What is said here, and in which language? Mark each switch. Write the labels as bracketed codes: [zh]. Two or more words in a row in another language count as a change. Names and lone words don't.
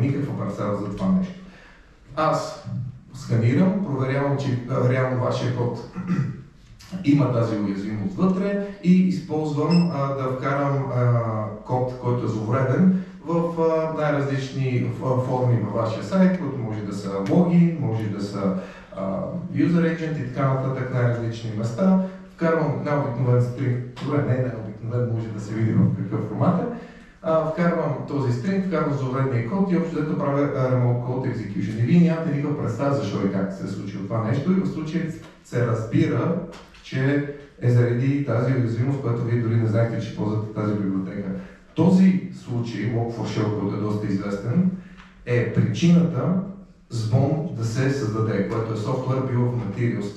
[bg] Вие нямате никаква представа за това нещо. Аз сканирам, проверявам, че реално вашия код има тази уязвимост вътре и използвам да вкарам код, който е зловреден в най-различни форми във вашия сайт, които може да са логин, може да са [en] user agent [bg] и така нататък, най-различни места. Вкарвам най-обикновен стринг, добре, не най-обикновен, може да се види в какъв формат е. Вкарвам този стринг, вкарвам зловредния код и общо взето правя [en] remote code execution. [bg] И вие нямате никаква представа защо и как се е случило това нещо и в случая се разбира, че е заради тази уязвимост, която вие дори не знаете, че ползвате тази библиотека. Този случай, Log4Shell, който е доста известен, е причината Sbon да се създаде, което е [en] Software Bill of Materials.